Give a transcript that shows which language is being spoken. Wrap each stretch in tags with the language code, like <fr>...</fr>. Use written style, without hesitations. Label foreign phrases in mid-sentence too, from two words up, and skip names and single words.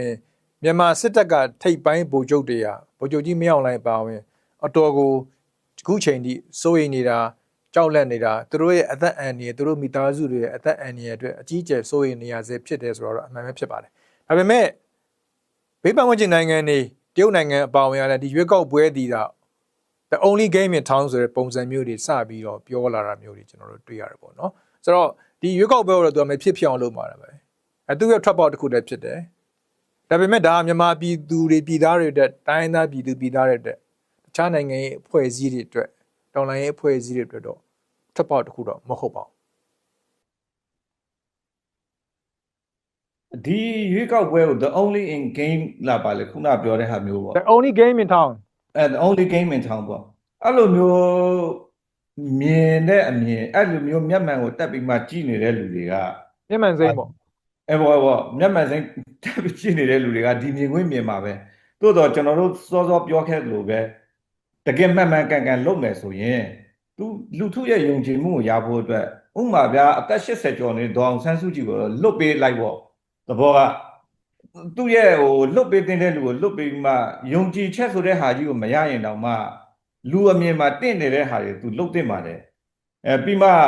<my>ရင်မြန်မာစစ်တပ်ကထိပ်ပိုင်းဗိုလ်ချုပ်တွေကဗိုလ်ချုပ်ကြီးမင်းအောင်လှိုင်ပါဝင်အတော်ကိုအခုချိန်ထိစိုးရိမ်နေတာကြောက်လန့်နေတာသူတို့ရဲ့အသက်အန္တရာယ်သူတို့မိသားစု တွေရဲ့အသက်အန္တရာယ်အတွက်အကြီးအကျယ်စိုးရိမ်နေရဆဲဖြစ်တယ်ဆိုတော့အမှန်ပဲဖြစ်ပါတယ်ဒါပေမဲ့ဘေးပန်းဝင်နိုင်ငံတွေတရုတ်နိုင်ငံအပါအဝင်ရတဲ့ဒီရွေးကောက်ပွဲဒီတာ</my> <en>the only game in town</en> <my>ဆိုတဲ့ပုံစံမျိုးတွေစပြီးတော့ပြောလာတာမျိုးတွေကျွန်တော်တို့တွေ့ရတယ်ပေါ့နော်ဆိုတော့ဒီရွေးကောက်ပွဲကိုတော့သူကမဖြစ်ဖြစ်အောင်လုပ်မှာပဲသူရဲ့ ထွက်ပေါက်တစ်ခုတည်းဖြစ်တယ်ဒါပေမဲ့ဒါမြန်မာပြည်သူတွေပြည်သားတွေအတွက်တိုင်းသားပြည်သူပြည်သားတွေအတွက်တခြားနိုင်ငံရဲ့အဖွဲ့အစည်းတွေအတွက်တော်လှန်ရေးအဖွဲ့အစည်းတွေအတွက်တော့ထွက်ပေါက်တစ်ခုတော့မဟုတ်ပါ ဘူးဒီရွေးကောက်ပွဲကို</my> <en>the only in game</en> <my>လာပါလေခုနပြောတဲ့ဟာမျိုးပေါ့</my> <en>the only game in town the only game in town</en> <my>ပေါ့အဲ့လိုမျိုးမြင်တဲ့အမြင်အဲ့လိုမျိုးမျက်မှန်ကိုတက်ပြီးမှကြည့်နေတဲ့လူတွေက မျက်မှန်စိမ့်ပေါ့ ပေါ့မျက်မှန်စိမ့်တက်ပြီးကြည့်နေတဲ့လူတွေကဒီမြင်ခွင့်မြင်မှာပဲသို့တော့ကျွန်တော်တို့စောပြောခဲ့လို့ပဲတကယ်မှန်ကန်လုပ်မယ်ဆိုရင်သူလူထုရဲ့ယုံကြည်မှုကိုရဖို့အတွက်ဥပမာဗျာအသက်80ကျော်နေဒေါအောင်ဆန်းစုကြည်ကိုလွတ်ပေးလိုက်ပေါ့သဘောကသူ့ရဲ့လွတ်ပေးတဲ့လူကိုလွတ်ပေးမှယုံကြည်ချက်ဆိုတဲ့ဟာကြီးကိုမရရင်တောင်မှလူအမြင်မှာတင့်နေတဲ့ဟာတွေသူလှုပ်တင်ပါတယ်ပြီးမှ</my>